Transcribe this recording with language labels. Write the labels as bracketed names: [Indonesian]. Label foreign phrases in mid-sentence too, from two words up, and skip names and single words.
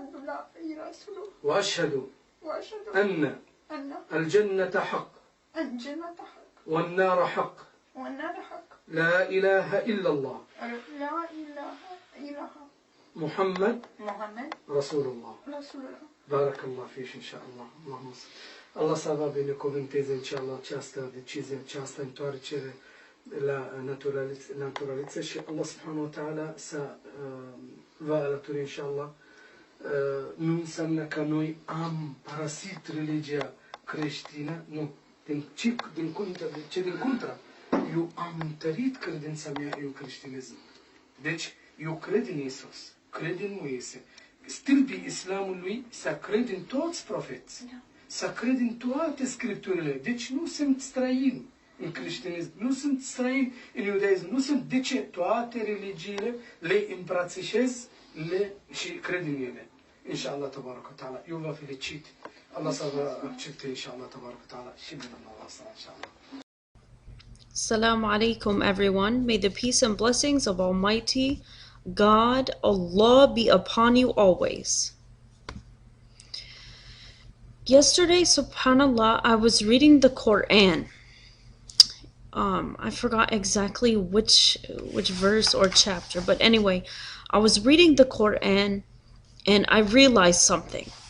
[Arabic] وأشهد أن الجنة حق والنار حق. لا إله إلا الله محمد رسول الله. بارك الله فيك إن شاء الله. اللهم صل. [Romanian] Allah sa va binecuvânteze inshallah această decizie, această întoarcere la naturaliță și Allah [Arabic] سبحانه وتعالى [Romanian] să va alături inshallah. Nu înseamnă că noi am părăsit religia creștină, nu. Din contra, eu am întărit credința mea în creștinism. Deci, eu cred în Iisus, cred în Moise. Stâlpii islamului să cred în toți profeți, să cred în toate scripturile. Deci nu sunt străini în creștinism, nu sunt străini în iudaism, nu sunt. De ce? Toate religiile le îmbrățișez și cred în ele. [Arabic] إن شاء الله، تبارك وتعالى. [Romanian] Eu vă felicit. Allah să vă accepte, [Arabic] إن شاء الله، تبارك وتعالى. [Romanian] Și din Allah, inshallah. [Arabic] السلام عليكم everyone. [English] May the peace and blessings of Almighty God, Allah, be upon you always. Yesterday, subhanallah, I was reading the Quran. I forgot exactly which verse or chapter, but anyway, I was reading the Quran and I realized something.